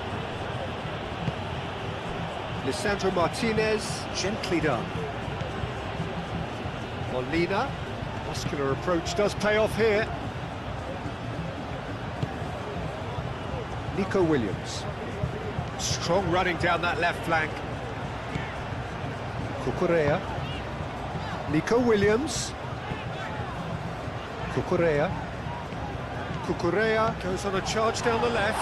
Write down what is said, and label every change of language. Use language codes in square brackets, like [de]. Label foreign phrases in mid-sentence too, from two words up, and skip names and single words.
[en] Lisandro Martinez, gently done. Molina, muscular approach does pay off here. Nico Williams. Strong running down that left flank. Cucurella. Nico Williams. Cucurella. Cucurella goes on a charge down the left.